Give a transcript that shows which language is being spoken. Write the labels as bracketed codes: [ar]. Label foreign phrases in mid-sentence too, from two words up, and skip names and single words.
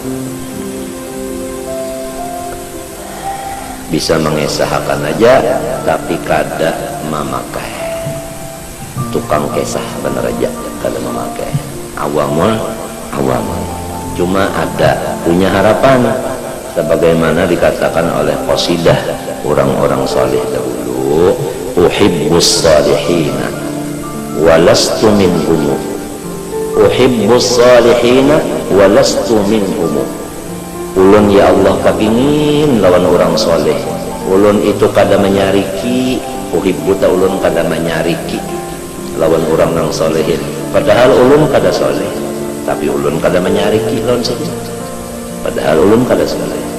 [bjn] Bisa mengesahkan aja tapi kada memakai, tukang kesah bener aja kada memakai, [ar] عوام العوام. [bjn] Cuma ada punya harapan sebagaimana dikatakan oleh qasidah orang-orang saleh dahulu, [ar] أحب الصالحين ولست منهم, أحب الصالحين ولست منهم. [bjn] Ulun ya Allah kepingin lawan orang soleh, ulun itu kada menyariki, uhibbu ta ulun kada menyariki lawan orang nang solehin, padahal ulun kada soleh, tapi ulun kada menyariki lawan soleh, padahal ulun kada soleh.